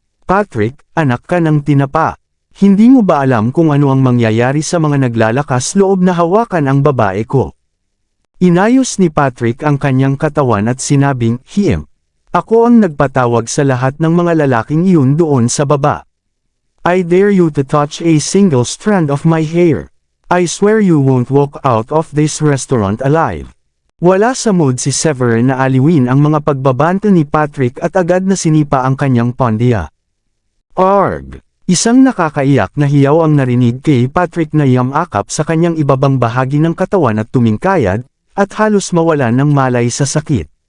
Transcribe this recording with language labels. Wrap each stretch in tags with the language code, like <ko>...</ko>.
<tl>Patrick, anak ka ng tinapa. Hindi mo ba alam kung ano ang mangyayari sa mga naglalakas loob na hawakan ang babae ko? Inayos ni Patrick ang kanyang katawan at sinabing, ako ang nagpatawag sa lahat ng mga lalaking iyon doon sa baba.</tl> <en>I dare you to touch a single strand of my hair. I swear you won't walk out of this restaurant alive.</en> <tl>Wala sa mood si Severin na aliwin ang mga pagbabanto ni Patrick at agad na sinipa ang kanyang pondiya. Arg! Isang nakakaiyak na hiyaw ang narinig kay Patrick na yamakap sa kanyang ibabang bahagi ng katawan at tumingkayad, at halos mawalan ng malay sa sakit.</tl>